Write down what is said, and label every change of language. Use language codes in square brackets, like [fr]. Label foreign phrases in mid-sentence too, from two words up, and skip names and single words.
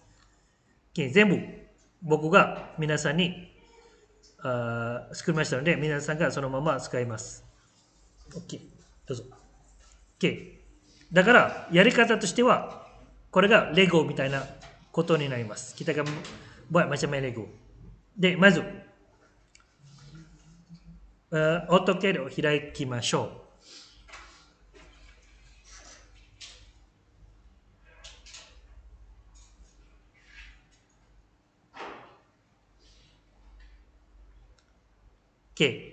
[ja] 全部僕が皆さんに作りましたので、皆さんがそのまま使います。OK。どうぞ。OK。だから、やり方としては、これがレゴみたいなことになります。 [ms] Kita akan buat macam main Lego。 [ja] で、まず、AutoCAD を開きましょう。OK。